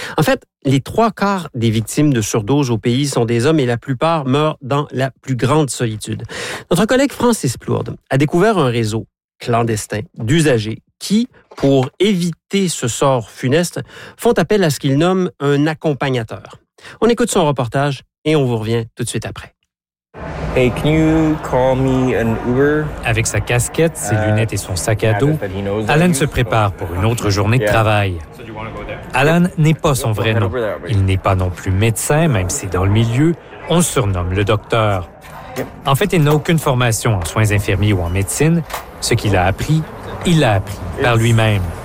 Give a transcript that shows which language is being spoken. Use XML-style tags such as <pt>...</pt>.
<fr>En fait, les trois quarts des victimes de surdoses au pays sont des hommes et la plupart meurent dans la plus grande solitude. Notre collègue Francis Plourde a découvert un réseau clandestin d'usagers qui, pour éviter ce sort funeste, font appel à ce qu'il nomme un accompagnateur. On écoute son reportage et on vous revient tout de suite après.</fr> <en>Hey, can you call me an Uber?</en> <fr>Avec sa casquette, ses lunettes et son sac à dos, Alan se prépare pour une autre journée de travail. Alan n'est pas son vrai nom. Il n'est pas non plus médecin, même si dans le milieu, on le surnomme le docteur. En fait, il n'a aucune formation en soins infirmiers ou en médecine. Ce qu'il a appris, il l'a appris par lui-même.</fr>